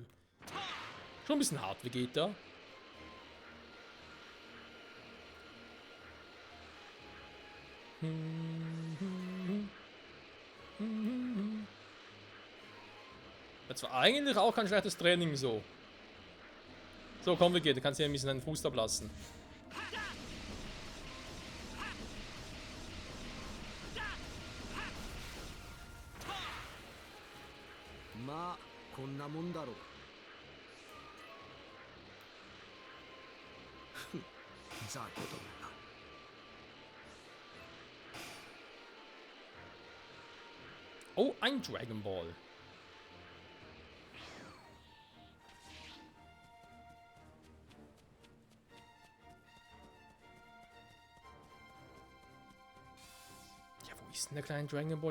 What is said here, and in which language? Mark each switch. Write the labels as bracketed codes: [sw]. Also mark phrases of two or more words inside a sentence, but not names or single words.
[de] Schon ein bisschen hart, wie geht da? Das war eigentlich auch kein schlechtes Training so. So, komm, wie geht? Du kannst hier ein bisschen deinen Fuß ablassen. [ja] Ma, こんなもんだろう。雑魚どもが。 [de] Oh, ein Dragon Ball. Ja, wo ist denn der kleine Dragon Ball?